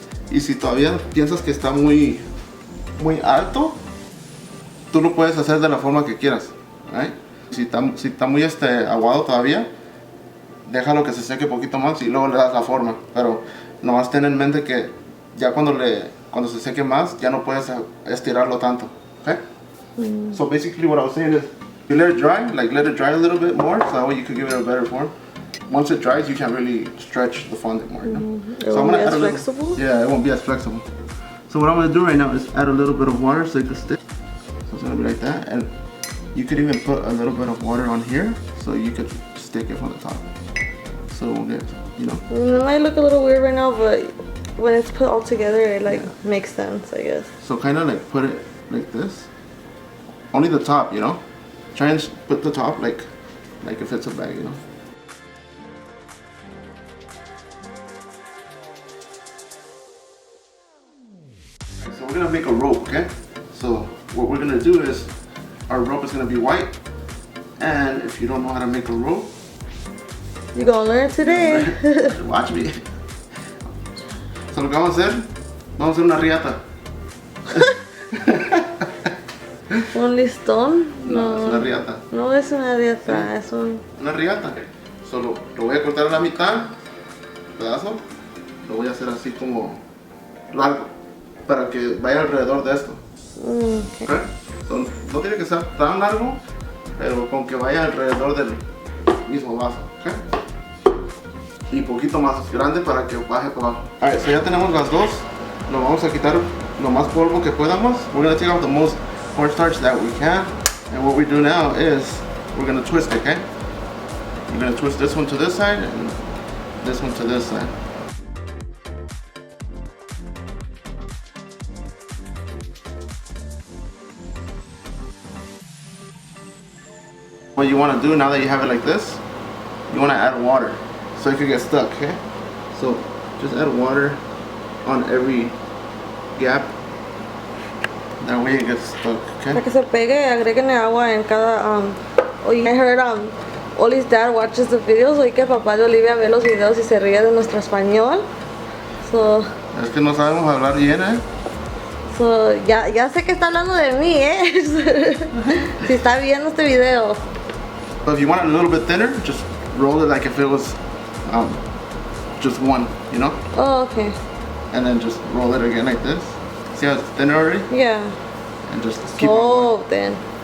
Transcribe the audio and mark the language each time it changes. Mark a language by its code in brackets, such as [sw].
[es] Y si todavía piensas que está muy alto, tú lo puedes hacer de la forma que quieras, ¿right? Si está muy aguado todavía, déjalo que se seque un poquito más y luego le das la forma. Pero nomás ten en mente que ya cuando se seque más, ya no puedes estirarlo tanto, okay? [en] So basically what I was saying is, you let it dry, like let it dry a little bit more, so that way you can give it a better form. Once it dries, you can really stretch the fondant more, you know? It won't be as flexible? Yeah, it won't be as flexible. So what I'm gonna do right now is add a little bit of water so it can stick. So it's gonna be like that, and you could even put a little bit of water on here so you could stick it from the top. So we'll get, you know. It might look a little weird right now, but when it's put all together, it like makes sense, I guess. So kind of like put it like this. Only the top, you know. Try and put the top like if it's a bag, you know. So we're gonna make a rope, okay? So what we're gonna do is, our rope is gonna be white, and if you don't know how to make a rope, You're gonna learn today. watch me. [es] So lo que vamos a hacer una riata. ¿Un listón? No, es una riata. No es una riata, es un... Una riata. Solo lo voy a cortar a la mitad, pedazo. Lo voy a hacer así como largo, para que vaya alrededor de esto. [en] Okay. ¿Okay? [es] So, no tiene que ser tan largo, pero con que vaya alrededor del mismo vaso. ¿Okay? Y poquito más grande para que baje por abajo. Alright, so ya tenemos las dos. Lo vamos a quitar lo más polvo que podamos. [en] We're going to take out the most cornstarch that we can. And what we do now is we're going to twist it, okay? We're going to twist this one to this side and this one to this side. What you want to do now that you have it like this, you want to add water so it could get stuck, okay? So just add water on every gap. That way it gets stuck, [es] Para [en] okay? [es] que se pegue, agreguenle agua en cada... [en] I heard Oli's dad watches the videos. [es] Oí que papá de Olivia ve los videos y se ríe de nuestro español. [en] So [es] Es que no sabemos hablar bien, ¿eh? ya sé que está hablando de mí, ¿eh? Si está viendo este video. [en] So if you want it a little bit thinner, just roll it like if it was just one, you know? Oh, okay. And then just roll it again like this. See how it's thinner already? Yeah. And just keep on. So then.